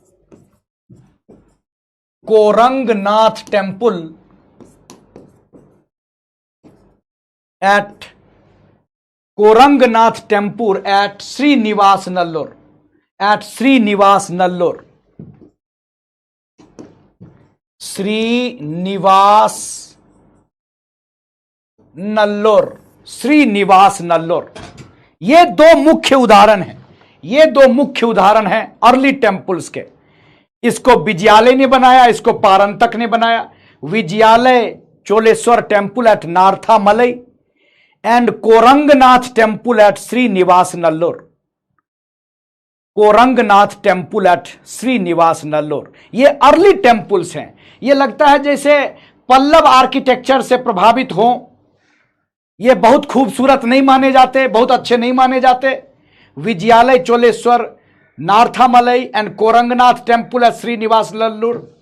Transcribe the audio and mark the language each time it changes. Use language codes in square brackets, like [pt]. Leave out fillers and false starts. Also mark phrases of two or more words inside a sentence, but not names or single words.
[en] at Korangnath temple at Srinivas Nallur, at Srinivas Nallur, Srinivas Nallur, Srinivas Nallur. [hi] ये दो मुख्य उदाहरण हैं, ये दो मुख्य उदाहरण हैं [en] early temples [hi] के। इसको विजयालय ने बनाया, इसको पारंतक ने बनाया। [en] विजयालय Choleswar temple at Narthamalai and Korangnath temple at Srinivas Nallur. [hi] कोरंगनाथ [en] temple at [hi] श्रीनिवास नल्लोर, ये [en] early temples [hi] हैं। ये लगता है जैसे पल्लव आर्किटेक्चर से प्रभावित हो। ये बहुत खूबसूरत नहीं माने जाते, बहुत अच्छे नहीं माने जाते। [en] Vijayalaya Choleshwar, Narthamalai and Korangnath temple at Srinivas Nallur.